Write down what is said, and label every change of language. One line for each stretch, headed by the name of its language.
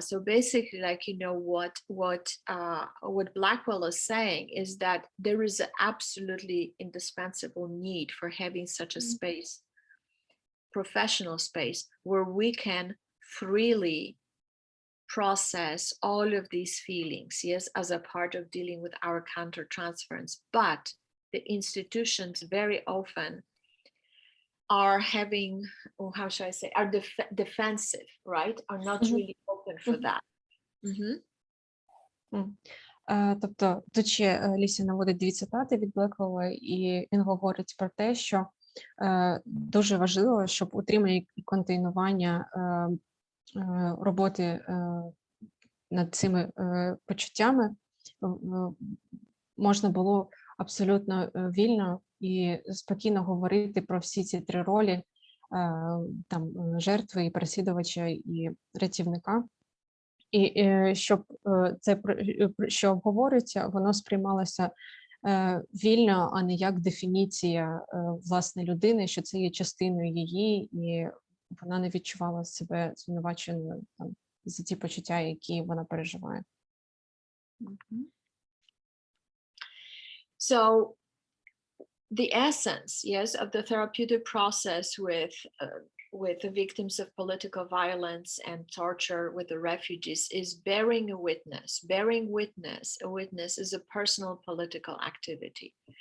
English: So basically, like, you know, what Blackwell is saying is that there is an absolutely indispensable need for having such a space, professional space, where we can freely process all of these feelings, yes, as a part of dealing with our countertransference. But the institutions very often are having, or how should I say, are defensive, right? Are not really open for that.
Ukrainian: Тобто, тут ще Ліся наводить 2 цитати від Блеквелла, і він говорить про те, що дуже важливо, щоб утримання і контейнування роботи над цими почуттями можна було абсолютно вільно і спокійно говорити про всі ці 3 ролі, там, жертви, і переслідувача, і рятівника. І щоб це, що обговорюється, воно сприймалося вільно, а не як дефініція власне людини, що це є частиною її, і вона не відчувала себе звинуваченою за ті почуття, які вона переживає.
English: So the essence, yes, of the therapeutic process with the victims of political violence and torture, with the refugees, is bearing a witness. Bearing witness, a witness is a personal political activity.